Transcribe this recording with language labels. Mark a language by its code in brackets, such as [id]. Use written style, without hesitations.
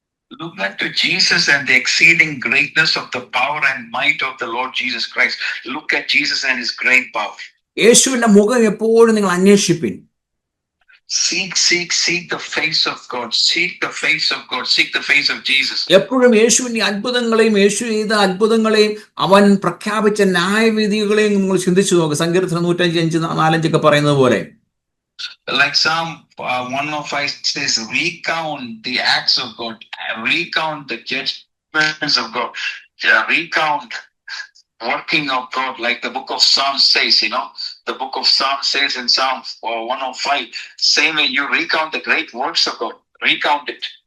[en] Look back to Jesus and the exceeding greatness of the power and might of the Lord Jesus Christ. Look at Jesus and his great power. [ml] യേശുവിന്റെ മുഖം എപ്പോഴും നിങ്ങൾ അന്വേഷിപ്പിൻ. [en] Seek the face of God. Seek the face of God. Seek the face of Jesus. [ml] എപ്പോഴും യേശുവിന്റെ അത്ഭുതങ്ങളെയും യേശു ചെയ്ത അത്ഭുതങ്ങളെയും അവൻ പ്രഖ്യാപിച്ച ന്യായവിധികളെയും നിങ്ങൾ ചിന്തിച്ചു നോക്കുക. സങ്കീർത്തനം 105:4 ഒക്കെ പറയുന്നത് പോലെ, [en] like Psalm 105 says, recount the acts of God, recount the judgments of God, recount working of God, like the book of Psalms says. The book of Psalms says in Psalm 105, same way you recount the great works of God, recount it.